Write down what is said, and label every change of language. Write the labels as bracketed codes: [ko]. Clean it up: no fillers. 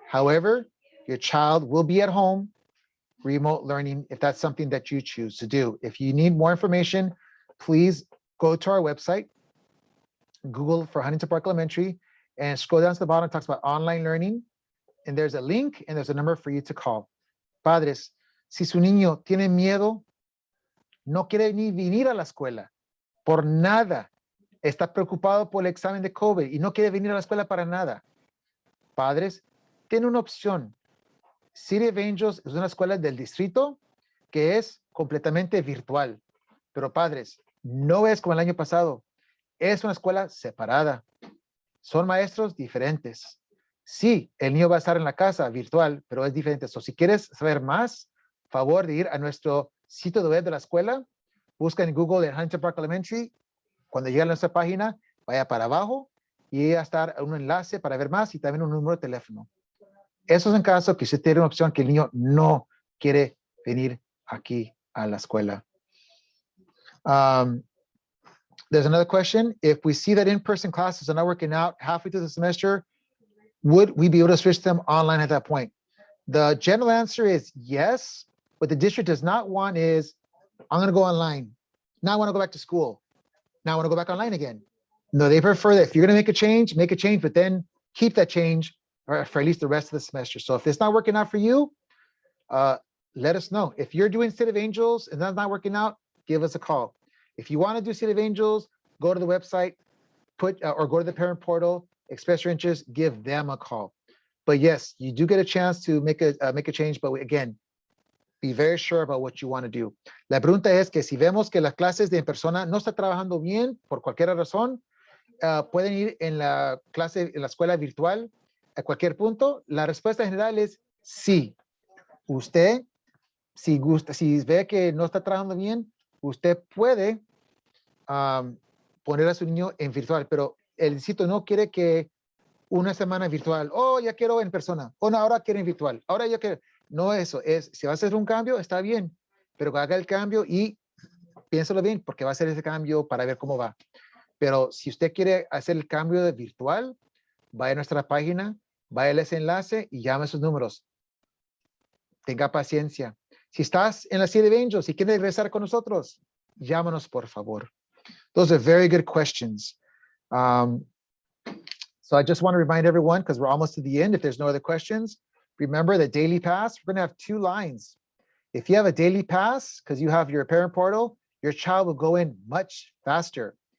[en] However, your child will be at home, remote learning, if that's something that you choose to do. If you need more information, please go to our website, Google for Huntington Park Elementary, and scroll down to the bottom. It talks about online learning, and there's a link and there's a number for you to call. [es] Padres, si su niño tiene miedo, no quiere ni venir a la escuela, por nada, está preocupado por el examen de COVID y no quiere venir a la escuela para nada. Padres, tiene una opción. City of Angels es una escuela del distrito que es completamente virtual. Pero padres, no es como el año pasado. Es una escuela separada. Son maestros diferentes. Sí, el niño va a estar en la casa virtual, pero es diferente. So, si quieres saber más, favor de ir a nuestro sitio web de la escuela. Busca en Google en Huntington Park Elementary. Cuando llegue a nuestra página, vaya para abajo y va a estar un enlace para ver más y también un número de teléfono. Eso es en caso que usted tiene una opción que el niño no quiere venir aquí a la escuela. [en] There's another question. If we see that in-person classes are not working out halfway through the semester, would we be able to switch them online at that point? The general answer is yes. What the district does not want is, I'm going to go online. Now I want to go back to school. Now I want to go back online again. No, they prefer that if you're going to make a change, but then keep that change for at least the rest of the semester. So if it's not working out for you, let us know. If you're doing City of Angels and that's not working out, give us a call. If you want to do City of Angels, go to the website, or go to the parent portal, express your interest, give them a call. But yes, you do get a chance to make a change, but again, be very sure about what you want to do. [es] La pregunta es que si vemos que las clases de en persona no está trabajando bien por cualquier razón, pueden ir en la escuela virtual a cualquier punto. La respuesta general es sí. Usted, si ve que no está trabajando bien, usted puede poner a su niño en virtual, pero el distrito no quiere que una semana virtual, ya quiero en persona, no, ahora quiero en virtual, ahora yo quiero. No, eso es, si va a hacer un cambio, está bien, pero haga el cambio y piénselo bien, porque va a hacer ese cambio para ver cómo va. Pero si usted quiere hacer el cambio de virtual, vaya a nuestra página, vaya a ese enlace y llame a sus números. Tenga paciencia. Si estás en la City of Angels y quieres regresar con nosotros, llámanos, por favor. [en] Those are very good questions. So I just want to remind everyone, because we're almost to the end, if there's no other questions, remember the daily pass, we're going to have 2 lines. If you have a daily pass, because you have your parent portal, your child will go in much faster.